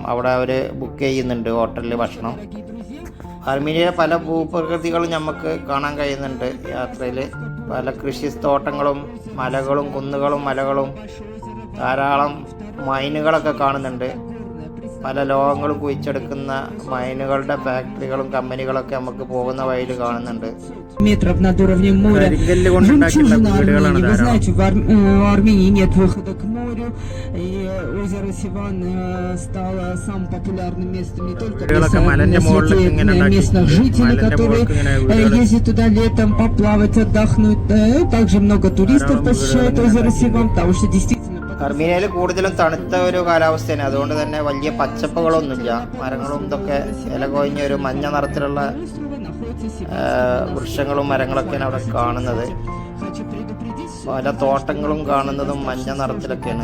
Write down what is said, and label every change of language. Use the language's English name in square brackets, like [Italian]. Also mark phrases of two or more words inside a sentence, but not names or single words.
[Malayalam] അവിടെ അവർ ബുക്ക് ചെയ്യുന്നുണ്ട് ഹോട്ടലിൽ ഭക്ഷണം. അർമീനിയയിലെ പല ഭൂപ്രകൃതികളും നമുക്ക് കാണാൻ കഴിയുന്നുണ്ട് യാത്രയിൽ. പല കൃഷിത്തോട്ടങ്ങളും മലകളും കുന്നുകളും മലകളും ധാരാളം മൈനുകളൊക്കെ കാണുന്നുണ്ട്. പല ലോകങ്ങളും കുഴിച്ചെടുക്കുന്ന മൈനുകളുടെ ഫാക്ടറികളും കമ്പനികളൊക്കെ നമുക്ക് പോകുന്ന വഴിയിൽ കാണുന്നുണ്ട്. [Russian] Метров над уровнем моря. Жемчужина Армении. Вы знаете, в Армении нет выхода к морю, и озеро Сиван стало самым популярным местом не только для местных жителей, которые ездят туда летом поплавать, отдохнуть. Также много туристов посещают озеро Сиван, потому что действительно [Malayalam] അർമീനിയയിൽ കൂടുതലും തണുത്ത ഒരു കാലാവസ്ഥയാണ്. അതുകൊണ്ട് തന്നെ വലിയ പച്ചപ്പുകളൊന്നുമില്ല. മരങ്ങളും ഇതൊക്കെ ഇല കൊഴിഞ്ഞ ഒരു മഞ്ഞ നിറത്തിലുള്ള വൃക്ഷങ്ങളും മരങ്ങളൊക്കെയാണ് അവിടെ കാണുന്നത്. പല തോട്ടങ്ങളും കാണുന്നതും മഞ്ഞ നിറത്തിലൊക്കെയാണ്.